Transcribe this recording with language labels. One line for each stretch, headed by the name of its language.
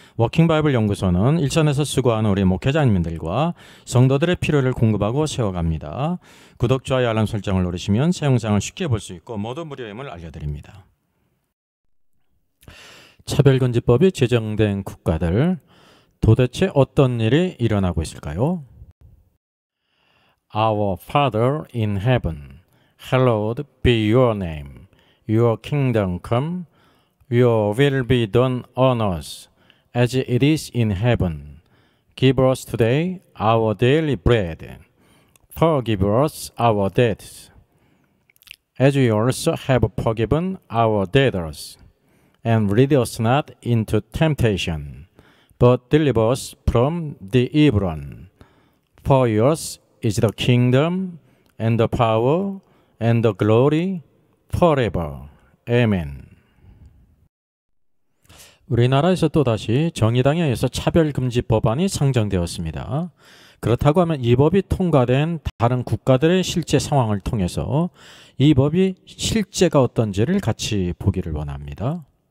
Korean: 워킹바이블 연구소는 일선에서 수고하는 우리 목회자님들과 성도들의 필요를 공급하고 세워갑니다. 구독, 좋아요, 알람 설정을 누르시면 새 영상을 쉽게 볼 수 있고 모두 무료임을 알려드립니다. 차별금지법이 제정된 국가들, 도대체 어떤 일이 일어나고 있을까요?
English: Our Father in heaven, hallowed be your name. Your kingdom come, your will be done on earth as it is in heaven. Give us today our daily bread. Forgive us our debts, as we also have forgiven our debtors. And lead us not into temptation, but deliver us from the evil one. For yours is the kingdom, and the power, and the glory, forever. Amen.
Korean: 우리나라에서 또다시 정의당에 의해서 차별금지 법안이 상정되었습니다. 그렇다고 하면 이 법이 통과된 다른 국가들의 실제 상황을 통해서 이 법이 실제가 어떤지를 같이 보기를 원합니다.